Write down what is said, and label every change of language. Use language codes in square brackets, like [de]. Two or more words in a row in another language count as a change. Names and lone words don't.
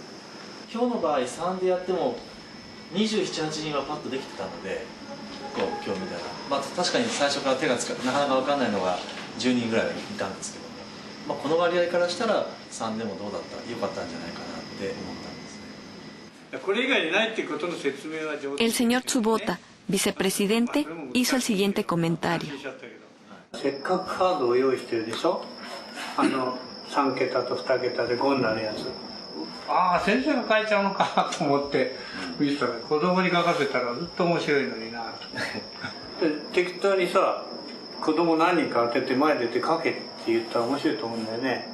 [ja] 今日の場合3でやっても27、8人はパッとできてたので、今日みたいな、まあ、確かに最初から手がつかなかなか分かんないのが10人ぐらいいたんですけどね、まあ、この割合からしたら3でもどうだったよかったんじゃないかなって思ったんですね。これ以外にないっていうことの説明は上手。 [es] El señor Tsubota, vicepresidente, hizo el siguiente comentario. [ja] せっかくカードを用意してるでしょ。3桁と2桁で5になるやつ。ああ、先生が書いちゃうのかと思って見てたら、子供に書かせたらずっと面白いのになと。で適当にさ、子供何人か当てて前出て書けって言ったら面白いと思うんだよね。